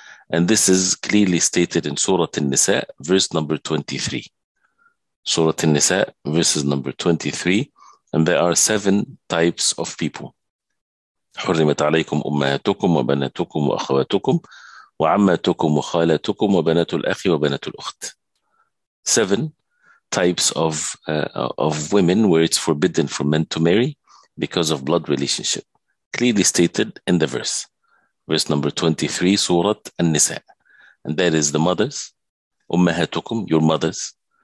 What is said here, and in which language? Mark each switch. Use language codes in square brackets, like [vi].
[en] And this is clearly stated in Surah An-Nisa, verse number 23. Surah An-Nisa, verses number 23. And there are 7 types of people. [ar] حرمت عليكم أمهاتكم وبناتكم وأخواتكم وعماتكم وخالاتكم وبنات الأخ وبنات الأخت. [en] 7 types of women where it's forbidden for men to marry because of blood relationship, clearly stated in the verse number 23, Surah An-Nisa. And that is the mothers, ummahatukum, your mothers.